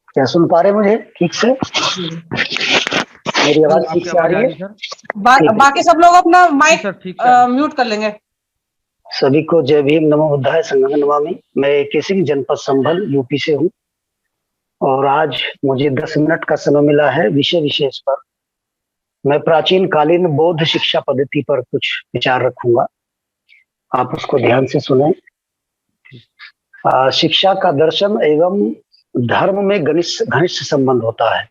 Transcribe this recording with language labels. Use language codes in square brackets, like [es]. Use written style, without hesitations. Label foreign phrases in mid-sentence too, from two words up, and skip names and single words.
[hi] क्या सुन पा रहे मुझे ठीक से? मेरी आवाज ठीक से आ रही है? बाकी सब लोग अपना माइक सर ठीक म्यूट कर लेंगे। सभी को जय भीम, [pi] नमो बुद्धाय, संघं नमामि। [hi] मैं केसिंग जनपद संभल यूपी से हूँ और आज मुझे 10 मिनट का समय मिला है विषय विशेष पर। मैं प्राचीन कालीन बौद्ध शिक्षा पद्धति पर कुछ विचार रखूंगा, आप उसको ध्यान से सुने। शिक्षा का दर्शन एवं धर्म में घनिष्ठ संबंध होता है।